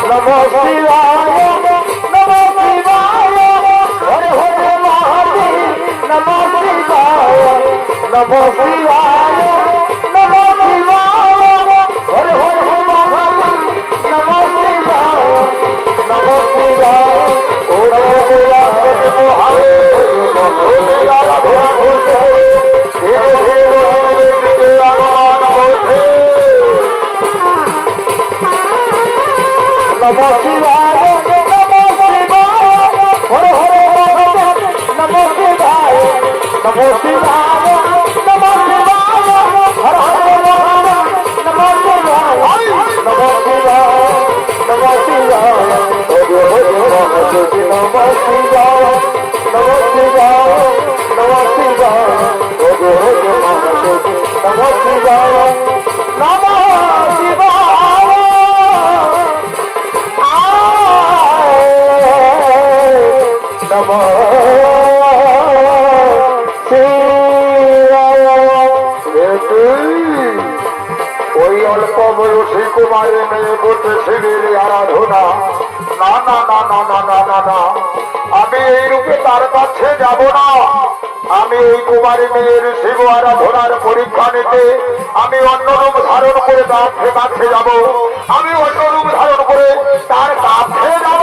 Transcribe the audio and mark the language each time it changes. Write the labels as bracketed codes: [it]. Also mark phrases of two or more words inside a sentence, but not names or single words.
[sa] শিবায় নম শিবায় হরে হরে মহাদেব নম শিবায় নম শিবায় নম শিবায় হরে হরে মহাদেব নম শিবায় নম শিবায় [bn] ওরে গোলা মহাদেব ওরে আরাধনা করতে ধীরে ধীরে আগমন করতে [sa] নম শিবায় নম শিবায় হরে হরে মহাদেব নম শিবায় নম শিবায় নম শিবায় হরে হরে মহাদেব নম শিবায় নম শিবায় নম শিবায় হরে হরে মহাদেব নম শিবায় নম শিবায় নম শিবায় হরে হরে মহাদেব নম শিবায় নম শিবায় [bn] ওই অল্প বয়সী কুমারী মেয়ে করতে শিবের আরাধনা না না না না না না না না আমি এই রূপে তার কাছে যাব না আমি এই কুমারী মেয়ের শিব আরাধনার পরীক্ষা নিতে আমি অন্য রূপ ধারণ করে তার কাছে যাব আমি অন্য রূপ ধারণ করে তার কাছে যাব